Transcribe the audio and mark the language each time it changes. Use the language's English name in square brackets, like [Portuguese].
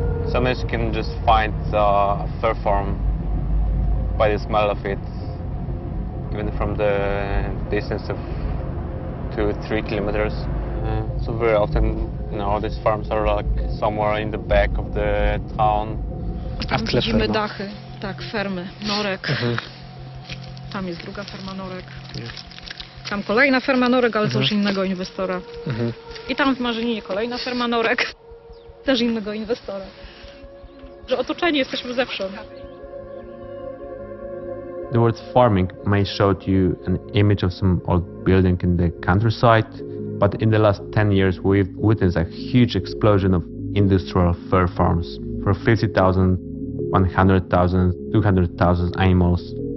[English] Sometimes you can just find a fur farm by the smell of it, even from the distance of 2-3 kilometers. So very often, these farms are like somewhere in the back of the town. [Polish] Tam widzimy dachy, tak, fermy, norek. Tam jest druga ferma norek. Tam kolejna ferma norek, ale to już innego inwestora. I tam w Marzyninie kolejna ferma norek, też innego inwestora. Że otoczeni jesteśmy zewsząd. [English] The word farming may show to you an image of some old building in the countryside, but in the last 10 years we've witnessed a huge explosion of industrial fur farms for 50,000, 100,000, 200,000 animals.